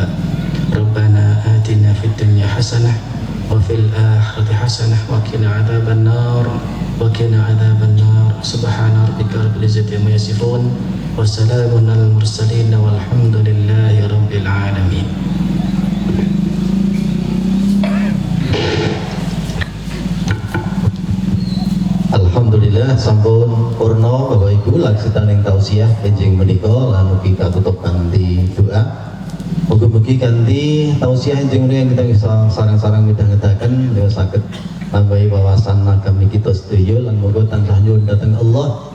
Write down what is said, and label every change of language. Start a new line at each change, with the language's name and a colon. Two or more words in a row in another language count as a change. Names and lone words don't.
Arabic: ربنا آتنا في الدنيا حسنة وفي الآخرة حسنة وقنا عذاب النار وقنا عذاب النار. سبحان ربك رب العزة عما يصفون وسلام على المرسلين والحمد لله رب العالمين.
Javanese: Alhamdulillah sampun purna Bapak Ibu laksitaning tausiah enjing menika lan ugi katutup kanthi doa. Mugi-mugi kanthi tausiah enjing menika kita bisa sareng-sareng midhangetaken ya saged nambahi wawasan agami kita sedaya lan muga tansah nyuwun dhateng Allah.